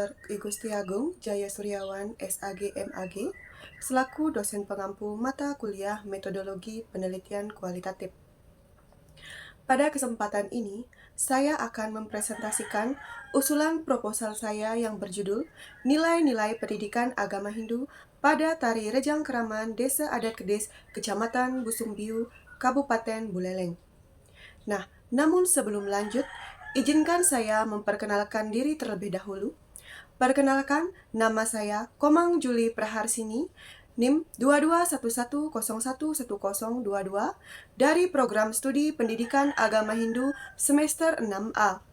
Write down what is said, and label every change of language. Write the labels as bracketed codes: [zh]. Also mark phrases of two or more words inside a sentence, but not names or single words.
[id] I Gusti Agung Jaya Suryawan SAG MAG, selaku dosen pengampu mata kuliah Metodologi Penelitian Kualitatif. Pada kesempatan ini, saya akan mempresentasikan usulan proposal saya yang berjudul Nilai-nilai Pendidikan Agama Hindu pada Tari Rejang Keraman Desa Adat Kedis, Kecamatan Busungbiu, Kabupaten Buleleng. Nah, namun sebelum lanjut, izinkan saya memperkenalkan diri terlebih dahulu. Perkenalkan, nama saya Komang Juli Praharsini, NIM 2211011022 dari Program Studi Pendidikan Agama Hindu semester 6A.